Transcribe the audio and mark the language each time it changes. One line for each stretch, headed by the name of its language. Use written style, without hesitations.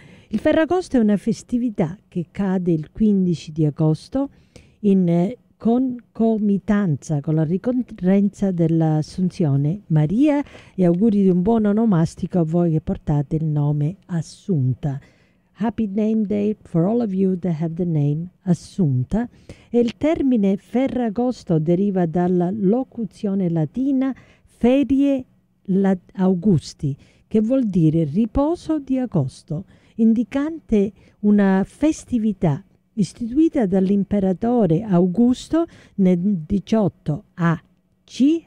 Italian: Il Ferragosto è una festività che cade il 15 di agosto in concomitanza con la ricorrenza dell'Assunzione Maria, e auguri di un buon onomastico a voi che portate il nome Assunta.
English: Happy Name Day for all of you that have the name Assunta.
Italian: E il termine Ferragosto deriva dalla locuzione latina Ferie Augusti, che vuol dire riposo di agosto, indicante una festività istituita dall'imperatore Augusto nel 18 a.C.